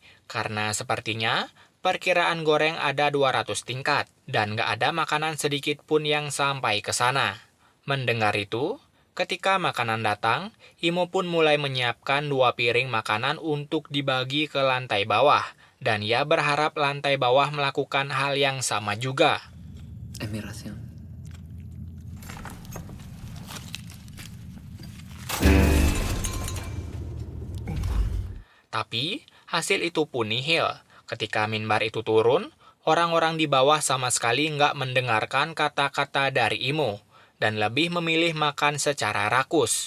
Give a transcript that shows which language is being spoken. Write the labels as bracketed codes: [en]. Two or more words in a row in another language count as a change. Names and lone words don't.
[id] Karena sepertinya perkiraan goreng ada 200 tingkat dan gak ada makanan sedikit pun yang sampai ke sana. Mendengar itu, ketika makanan datang, Imo pun mulai menyiapkan 2 piring makanan untuk dibagi ke lantai bawah. Dan ia berharap lantai bawah melakukan hal yang sama juga. [es] Es mi ración. [id] Tapi, hasil itu pun nihil. Ketika minbar itu turun, orang-orang di bawah sama sekali nggak mendengarkan kata-kata dari Imo, dan lebih memilih makan secara rakus.